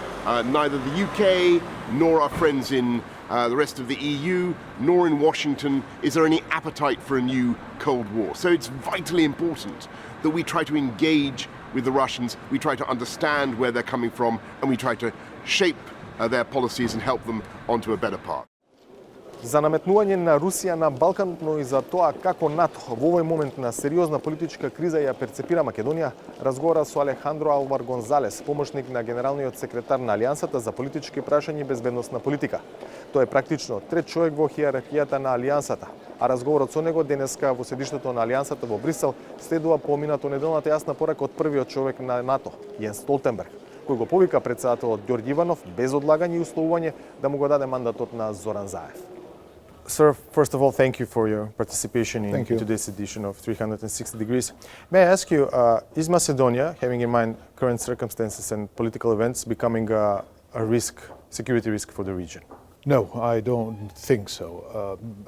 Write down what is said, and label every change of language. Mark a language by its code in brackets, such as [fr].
[en] Neither the UK nor our friends in the rest of the EU, nor in Washington, is there any appetite for a new Cold War. So it's vitally important that we try to engage with the Russians, we try to understand where they're coming from, and we try to shape their policies and help them onto a better path. [mk] За наметнување на Русија на Балканот, но и за тоа како НАТО во овој момент на сериозна политичка криза ја перцепира Македонија, разговара со Алехандро Алвар Гонзалес, помошник на генералниот секретар на Алијансата за политички прашања и безбедносна политика. Тој е практично трет човек во хиерархијата на Алијансата, а разговорот со него денеска во седиштето на Алијансата во Брисел следува по минато неделната јасна порака од првиот човек на НАТО, Јенс Столтенберг, кој го повика председателот Ѓорѓи Иванов без одлагање и условување да му го даде мандатот на Зоран Заев. [en] Sir, first of all, thank you for your participation in today's edition of 360 Degrees. May I ask you, is Macedonia, having in mind current circumstances and political events, becoming a risk, security risk for the region? No, I don't think so.